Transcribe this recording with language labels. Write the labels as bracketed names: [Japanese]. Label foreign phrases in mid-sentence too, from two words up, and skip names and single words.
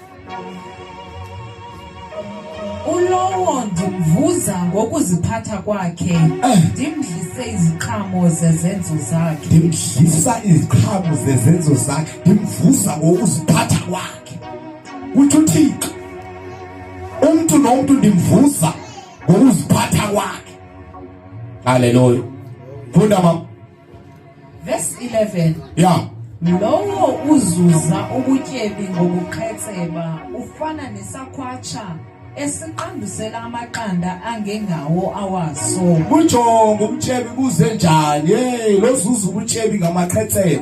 [Xhosa] Ulowo ndimvuza ngokuziphatha kwakhe, ndimdlise iziqhamo zezenzo zakhe. Ndimvuza ngokuziphatha kwakhe. Uthi uThixo umuntu nomuntu ndimvuza ngokuziphatha kwakhe. Haleluya. Funda mama. Verse 11. Yeah. Lowo uzuza ubutyebi ngobuqhetseba ufana nesakhwatsha esiqandusela amaqanda angengawo awaso. Bujonga ubutyebi buze njani? Hey, lo zuza ubutyebi ngamaqhetseba.